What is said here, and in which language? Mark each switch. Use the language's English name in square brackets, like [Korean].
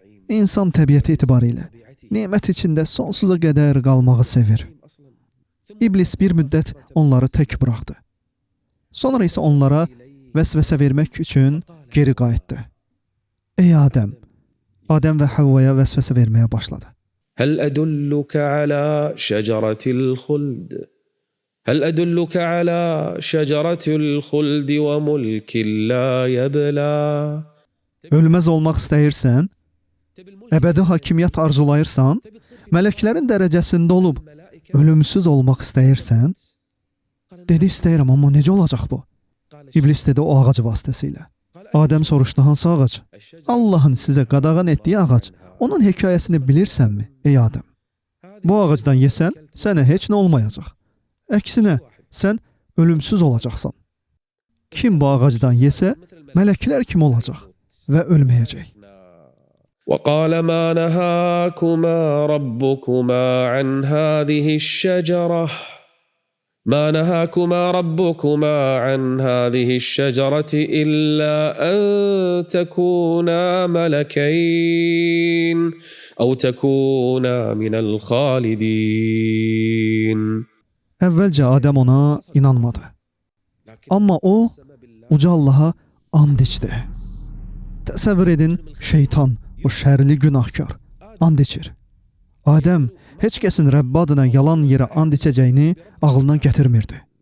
[Azerbaijani] İnsan təbiəti etibarilə nemət içində sonsuza qədər qalmağı sevir. İblis bir müddət onları tək buraxdı. Sonra isə onlara vəsvəsə vermək üçün geri qayıtdı. Ey Adəm! Adəm və Havvaya vəsvəsə verməyə başladı. [Arabic] هل أدلك على شجرة الخلد هل أدلك على شجرة الخلد وملك لا يبلى [Azerbaijani] Ölməz olmaq istəyirsən, əbədi hakimiyyət arzulayırsan, mələklərin dərəcəsində olub ölümsüz olmaq istəyirsən, dedi istəyirəm, amma necə olacaq bu? İblis dedi o ağac vasitəsilə. Adəm soruşdu, hansı ağac? Allahın sizə qadağan etdiyi ağac. Onun hekayəsini bilirsənmi, ey Adəm? Bu ağacdan yesən, sənə heç nə olmayacaq. Əksinə, sən ölümsüz olacaqsan. Kim bu ağacdan yesə, mələklər kimi olacaq və ölməyəcək. [Arabic] وقال ما نهاكما ربكما عن هذه الشجرة ما نهاكما ربكما عن هذه الشجرة إلا أن تكونا ملكين أو تكونا من الخالدين. [Azerbaijani] Əvvəlcə Adəm ona inanmadı. Amma o, uca Allaha and içdi. Təsəvvür edin, şeytan, o şərli günahkar, and içir. Adəm heç kəsin Rəbb adına yalan yerə and içəcəyini ağlına gətirmirdi.